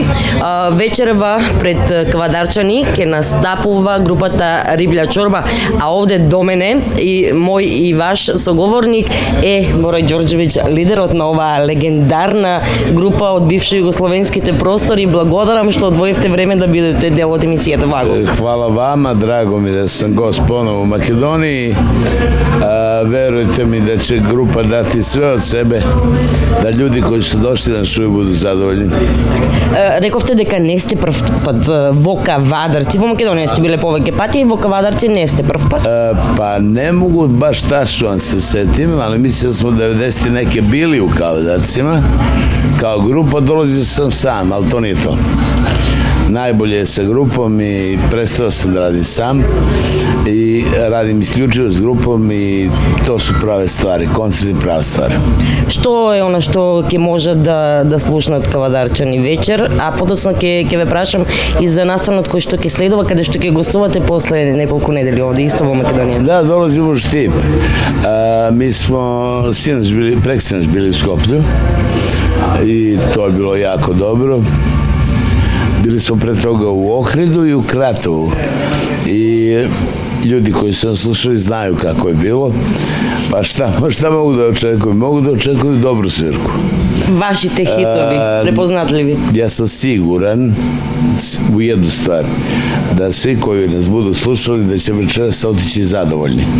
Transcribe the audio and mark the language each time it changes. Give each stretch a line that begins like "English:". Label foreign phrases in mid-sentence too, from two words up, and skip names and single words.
Macedonian: Вечерва пред Кавадарчани ќе настапува групата Риблја чорба, а овде до мене и мој и ваш соговорник е Борој Ѓорѓевиќ, лидерот на оваа легендарна група од бивши југословенските простори. Благодарам што одвоивте време да бидете дел од емисијата во Агол.
Serbian: Hvala vama, drago mi da sam gost ponovo u Makedoniji. Verujte mi da će grupa dati sve od sebe, da ljudi koji su došli na šuju budu zadovoljni.
Macedonian: Рековте дека не сте прв пат во Кавадарци, во Македонија сте биле повеќе пати и во Кавадарци не сте прв пат?
Serbian: Pa ne mogu baš tačno se setim, ali mislim da smo 90. neke bili u Kavadarcima. Kao grupa dolazio sam sam, ali to nije to. Najbolje je sa grupom i prestao sam da radim sam i radim isključivo s grupom i to su prave stvari, koncert je prava stvar.
Macedonian: Што е она што ќе може да слушнат Кавадарчани вечер, а подоцна ќе ве прашам и за настанот кој што ќе следува, каде што ќе гостувате после неколку недели овде исто во Македонија?
Serbian: Da, dolazimo u Štip. Mi smo preksinoć bili u Skoplju i to je bilo jako dobro. Bili smo pre toga u Ohridu i u Kratovu i ljudi koji su nas slušali znaju kako je bilo, pa šta mogu da očekuju? Mogu da očekuju dobru svirku.
Macedonian: Вашите хитови, препознатливи?
Serbian: Ja sam siguran u jednu stvar, da svi koji nas budu slušali da će večeras otići zadovoljni.